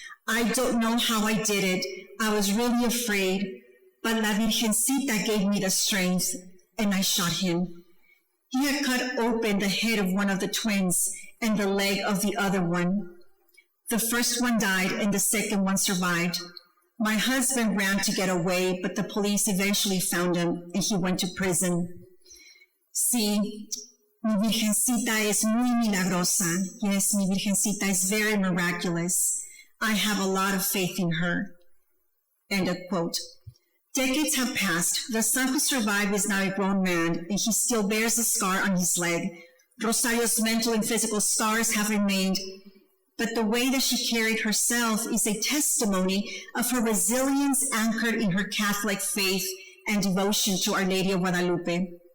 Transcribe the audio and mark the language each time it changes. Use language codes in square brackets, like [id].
[en] I don't know how I did it. I was really afraid, but La Virgencita gave me the strength and I shot him. He had cut open the head of one of the twins and the leg of the other one. The first one died and the second one survived. My husband ran to get away, but the police eventually found him and he went to prison. [es] Sí, mi Virgencita es muy milagrosa. [en] Yes, mi Virgencita is very miraculous. I have a lot of faith in her." End of quote. Decades have passed. The son who survived is now a grown man, and he still bears a scar on his leg. Rosario's mental and physical scars have remained, but the way that she carried herself is a testimony of her resilience anchored in her Catholic faith and devotion to Our Lady of Guadalupe.